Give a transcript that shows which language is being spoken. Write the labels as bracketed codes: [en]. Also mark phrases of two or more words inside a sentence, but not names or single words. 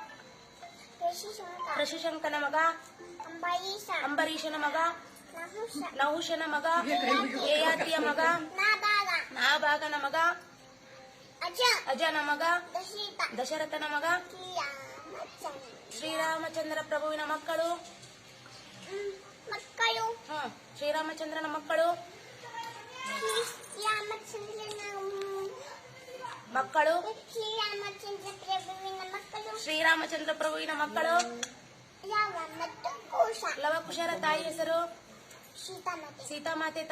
[kn] ಋಷಿಶಂಕನ ಮಗ, ಅಂಬರೀಷನ ಮಗ, ನಹುಷನ ಮಗ, ಯಯಾತಿಯ ಮಗ, ನಾಭಾಗನ ಮಗ, ಅಜನ ಮಗ, ದಶರಥನ ಮಗ, ಶ್ರೀರಾಮಚಂದ್ರ ಪ್ರಭುವಿನ ಮಕ್ಕಳು. ಶ್ರೀರಾಮಚಂದ್ರನ ಮಕ್ಕಳು ಶ್ರೀರಾಮಚಂದ್ರ ಪ್ರಭುವಿನ ಮಕ್ಕಳು. ಲವಕುಶರ ತಾಯಿ ಹೆಸರು ಸೀತಾಮಾತೆ.